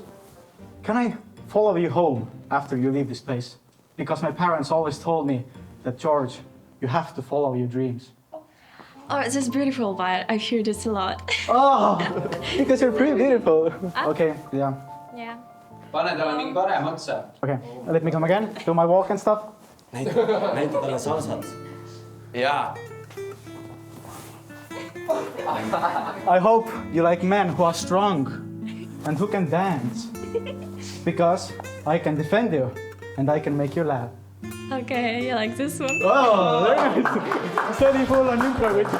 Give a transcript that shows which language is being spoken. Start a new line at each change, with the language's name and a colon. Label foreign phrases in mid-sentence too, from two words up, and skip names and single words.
English: Can I follow you home after you leave this place? Because my parents always told me that, George, you have to follow your dreams. Oh, this is beautiful, but I hear this a lot. Oh, because you're pretty beautiful. Okay, yeah. Yeah.
Estonian: Pane talle mingi parem otsa.
English: Okay, let me come again. Do my walk and stuff.
Estonian: Näita talle salsat. Jaa.
English: I hope you like men who are strong and who can dance. Because I can defend you and I can make you laugh. Okay, I like this one. Oh, very nice.
Estonian: See oli
English: full on intro.